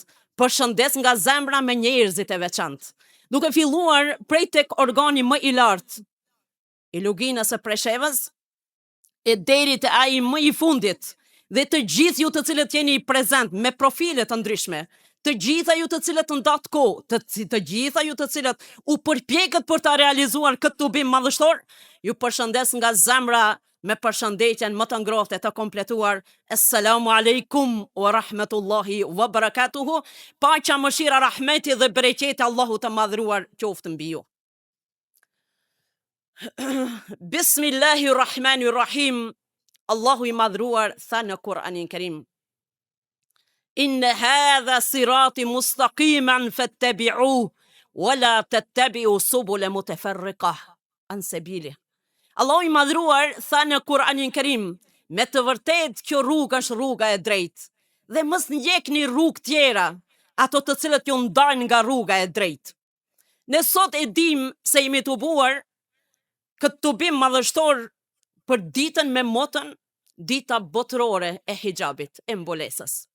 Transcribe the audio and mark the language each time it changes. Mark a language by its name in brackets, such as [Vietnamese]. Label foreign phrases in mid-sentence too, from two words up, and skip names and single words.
[Albanian] Përshëndes nga zemra me njerëzit e veçantë. Duke filluar prej tek organi më I lartë I luginës së Preshevës, e deri te ai më I fundit, dhe të gjithë ju të cilët jeni prezent me profile të ndryshme, të gjitha ju të cilët ndat kohë, të gjitha ju të cilët u përpjekët për ta realizuar këtë tubim madhështor, ju përshëndes nga zemra me përshëndetjen më të ngrohtë e të kompletuar. [Arabic] السلام عليكم ورحمة الله وبركاته. [Albanian] Paqja, mëshira, rahmeti dhe bereqeti Allahu të madhruar qoftë mbi ju. [Arabic] بسم الله الرحمن الرحيم. [Albanian] Allahu I madhruar tha në Kur'anin Kerim: [Arabic] إن هذا صراطي مستقيما فاتبعوه ولا تتبعوا سبلا متفرقة عن سبيلي. [Albanian] Allahu I madhruar tha në Kur'anin Kerim: me të vërtet kjo rrugë është rruga e drejtë, dhe mos ndjekni rrugë tjera, ato të cilët ju ndajnë nga rruga e drejtë. Ne sot e dim se jemi të buar këtë tubim madhështor për ditën me motën, dita botërore e hijabit, e mbulesës.